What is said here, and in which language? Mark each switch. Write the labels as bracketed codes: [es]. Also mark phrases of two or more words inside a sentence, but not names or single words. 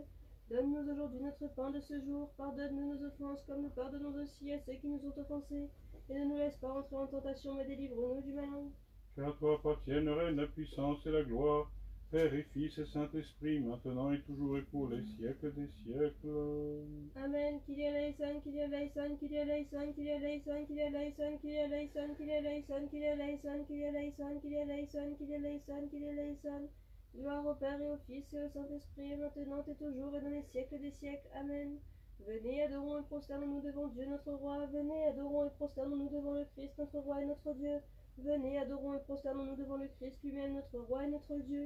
[fr] Donne-nous aujourd'hui notre pain de ce jour. Pardonne-nous nos offenses comme nous pardonnons aussi à ceux qui nous ont offensés. Et ne nous laisse pas entrer en tentation, mais délivre-nous du malin. Car toi appartiennent le règne, la puissance et la gloire, Père et Fils et Saint-Esprit, maintenant et toujours et pour les siècles des siècles. Amen. [el] Κύριε ἐλέησον, Κύριε ἐλέησον, Κύριε ἐλέησον, Κύριε ἐλέησον, Κύριε ἐλέησον, Κύριε ἐλέησον, Κύριε ἐλέησον, Κύριε ἐλέησον, Κύριε ἐλέησον, Κύριε ἐλέησον, Κύριε ἐλέησον, Κύριε ἐλέησον. [fr] Gloire au Père et au Fils et au Saint-Esprit, maintenant et toujours et dans les siècles des siècles. Amen. Venez, adorons et prosternons-nous devant Dieu notre Roi. Venez, adorons et prosternons-nous devant le Christ notre Roi et notre Dieu. Venez, adorons et prosternons-nous devant le Christ lui-même notre Roi et notre Dieu.